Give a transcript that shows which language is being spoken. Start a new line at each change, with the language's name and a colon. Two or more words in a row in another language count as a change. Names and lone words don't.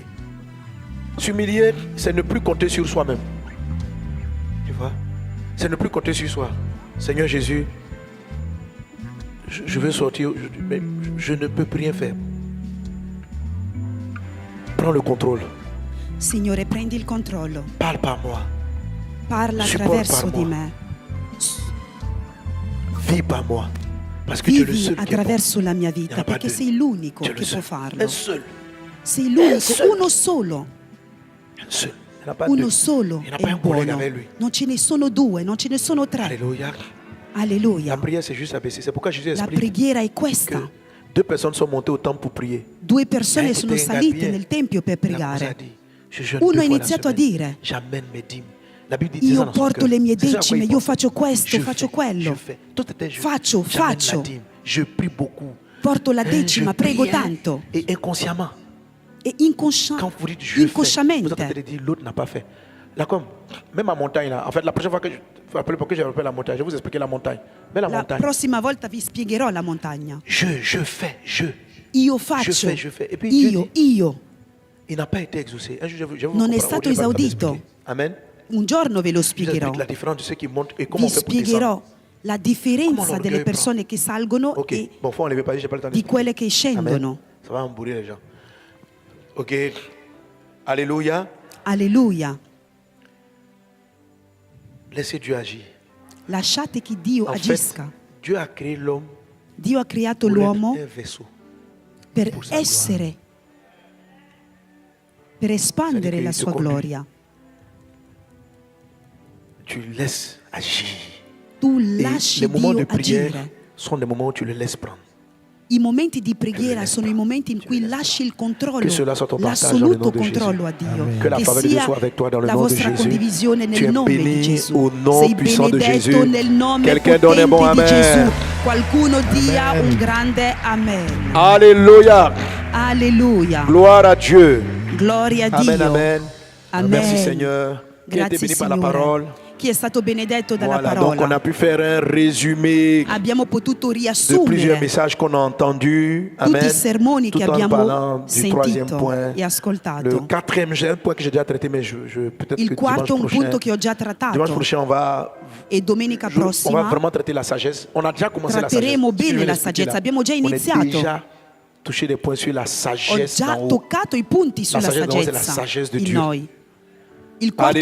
French: S'humilier, c'est ne plus compter sur soi-même. Tu vois? C'est ne plus compter sur soi. Seigneur Jésus, je veux sortir, mais je ne peux plus rien faire. Prends le contrôle.
Italian: Signore, prendi il controllo.
French: Parle par moi.
Italian: Parla
French: Supporte
Italian: attraverso
French: par
Italian: di
French: moi.
Italian: me.
French: Vis par moi. Parce que tu es le
Italian: Vivi
French: seul qui est bon.
Italian: attraverso la mia
French: Il n'y
Italian: vita
French: en a pas
Italian: perché
French: deux.
Italian: sei l'unico
French: Tu es le
Italian: che può
French: seul.
Italian: farlo.
French: Un seul.
Italian: Sei l'unico,
French: seul.
Italian: uno solo.
French: Un seul. Il n'y en a pas
Italian: Uno
French: deux.
Italian: solo
French: Il n'y en a
Italian: è
French: pas un collègue
Italian: buono.
French: avec lui.
Italian: Non ce ne sono due, non ce ne sono tre.
French: Alléluia.
Italian: Alleluia.
French: La prière, c'est juste abaisser. C'est pourquoi Jésus
Italian: La
French: explique
Italian: preghiera è
French: que
Italian: questa.
French: 2 personnes sont montées au temple pour prier.
Italian: 2 persone
French: Eh,
Italian: sono ti salite ingabbier. nel tempio per
French: Il a commencé à
Italian: pregare.
French: dire, je jeûne
Italian: Uno
French: 2
Italian: ha
French: fois la
Italian: iniziato a
French: semaine.
Italian: dire:
French: J'amène mes dîmes. La Bible dit ça
Italian: io
French: dans son
Italian: porto
French: cœur.
Italian: le mie
French: C'est ça à quoi
Italian: decime,
French: il
Italian: io
French: pense.
Italian: faccio questo,
French: Je
Italian: faccio
French: fais,
Italian: quello.
French: je fais. Tout était juste.
Italian: Faccio,
French: J'amène
Italian: faccio.
French: la dîme. Je prie beaucoup.
Italian: Porto la decima,
French: Je
Italian: prego
French: prie,
Italian: tanto.
French: Et inconsciemment,
Italian: E
French: quand vous dites je fais, vous êtes en
Italian: inconsciamente.
French: train de dire l'autre n'a pas fait. Là, comme, même à montagne, là, en fait, la prochaine fois que je vous rappelez pourquoi j'ai appelé la montagne, je vais vous expliquer la montagne. Mais la
Italian: La
French: montagne,
Italian: prossima volta vi spiegherò la montagna.
French: je fais,
Italian: Io faccio.
French: je fais. Et puis Dieu dit,
Italian: Io.
French: il n'a pas été exaucé. Un jour, je vais vous
Italian: Non è
French: comprendre,
Italian: stato
French: aujourd'hui, je vais vous
Italian: esaudito.
French: expliquer. Amen.
Italian: Un giorno ve lo
French: Je vous
Italian: spiegherò.
French: explique la différence de ceux qui montent et comment
Italian: Vi
French: on fait pour descendre.
Italian: spiegherò la differenza Come delle l'orgoglio persone che salgono
French: Ok,
Italian: e
French: bon, faut enlever, parce que j'ai pas le temps
Italian: di quelle
French: d'expliquer.
Italian: che scendono.
French: Amen. Ça va embrouiller les gens. Ok. Alléluia.
Italian: Alleluia.
French: Laissez Dieu agir.
Italian: Lasciate che Dio
French: En fait,
Italian: agisca.
French: Dieu a créé l'homme
Italian: Dio ha creato
French: pour
Italian: l'uomo
French: être un vaisseau.
Italian: per
French: pour sa
Italian: essere, per espandere che la ti sua
French: conduit.
Italian: gloria.
French: Tu laisses agir.
Italian: Tu
French: Et
Italian: lasci
French: les moments
Italian: Dio
French: de prière
Italian: agire.
French: sont des moments où tu le laisses prendre.
Italian: I momenti di preghiera sono i momenti in cui lasci il controllo,
French: Che cela soit ton partage
Italian: l'assoluto
French: dans le nom de
Italian: controllo a
French: Jésus.
Italian: Dio.
French: Que la
Italian: Che
French: faveur de Dieu
Italian: sia
French: soit avec toi dans le
Italian: la
French: nom de
Italian: vostra
French: Jésus.
Italian: condivisione
French: Tu
Italian: nel
French: es
Italian: nome di
French: béni
Italian: Gesù.
French: au nom
Italian: Sei
French: puissant de
Italian: benedetto
French: Jésus.
Italian: nel nome
French: Quelqu'un donne un bon
Italian: potente di
French: amen.
Italian: Gesù. Qualcuno dia un grande amen.
French: Alléluia.
Italian: Alleluia.
French: Gloire à Dieu.
Italian: Gloria a
French: Amen,
Italian: Dio.
French: amen. Amen. Merci Seigneur. Qui a été
Italian: Grazie
French: béni par la
Italian: Signore.
French: parole.
Italian: Chi è stato benedetto dalla
French: Voilà, donc on
Italian: parola.
French: a pu faire un résumé
Italian: Abbiamo potuto
French: de plusieurs
Italian: riassumere
French: messages qu'on a entendus.
Italian: tutti
French: Amen.
Italian: i sermoni
French: Tout
Italian: che
French: en
Italian: abbiamo
French: parlant du troisième
Italian: sentito
French: point.
Italian: e ascoltato.
French: Le quatrième, j'ai un point que j'ai déjà traité, mais peut-être
Italian: Il
French: que
Italian: quarto è un
French: dimanche
Italian: punto che ho già
French: prochain,
Italian: trattato
French: dimanche prochain,
Italian: e domenica
French: on va
Italian: prossima
French: vraiment traiter la sagesse. On a déjà commencé la sagesse.
Italian: tratteremo
French: Je vais
Italian: bene la
French: l'expliquer
Italian: saggezza.
French: là.
Italian: Abbiamo già
French: On a
Italian: iniziato.
French: déjà touché des points sur la
Italian: Ho
French: sagesse
Italian: già
French: d'en haut.
Italian: toccato i punti sulla
French: sagesse d'en haut, c'est la
Italian: saggezza
French: sagesse de
Italian: in
French: Dieu.
Italian: noi. Il quarto